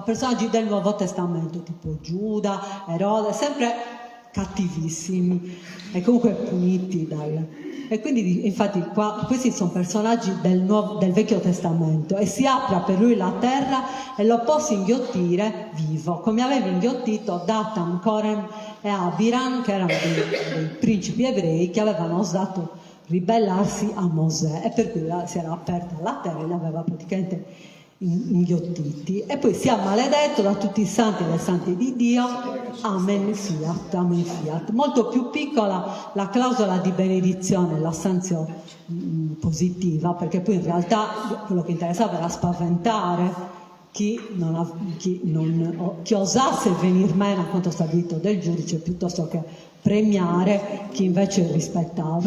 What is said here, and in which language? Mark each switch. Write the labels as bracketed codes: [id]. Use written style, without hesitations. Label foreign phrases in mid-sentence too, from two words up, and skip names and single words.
[it] personaggi del Nuovo Testamento, tipo Giuda, Erode, sempre cattivissimi e comunque puniti E quindi infatti qua questi sono personaggi del Vecchio Testamento, e si apre per lui la terra e lo può inghiottire vivo, come aveva inghiottito Datam, Corem e Abiram, che erano dei principi ebrei che avevano osato ribellarsi a Mosè, e per cui si era aperta la terra e li aveva praticamente inghiottiti. E poi sia maledetto da tutti i santi e le santi di Dio. [la] Amen fiat, amen fiat. [it] Molto più piccola la clausola di benedizione, la sanzione positiva, perché poi in realtà quello che interessava era spaventare chi osasse venir meno a quanto stabilito del giudice, piuttosto che premiare chi invece rispettava.